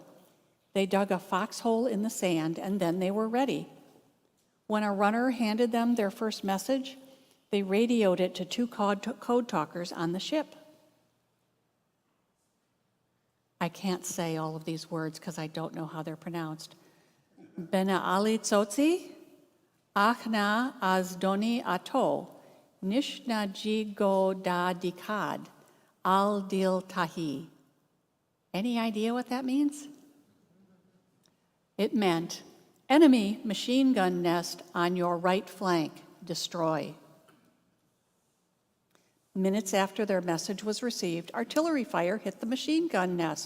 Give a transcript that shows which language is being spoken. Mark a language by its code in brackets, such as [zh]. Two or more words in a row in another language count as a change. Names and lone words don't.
[en] They dug a foxhole in the sand, and then they were ready. When a runner handed them their first message, they radioed it to 2 code talkers on the ship. I can't say all of these words because I don't know how they're pronounced. [nv] Bena Ali Tzotzi, Achna Azdoni Ato, Nishna Jigo Da Dikad, Al Dil Tahi. [en] Any idea what that means? It meant, enemy machine gun nest on your right flank, destroy. Minutes after their message was received, artillery fire hit the machine gun nest.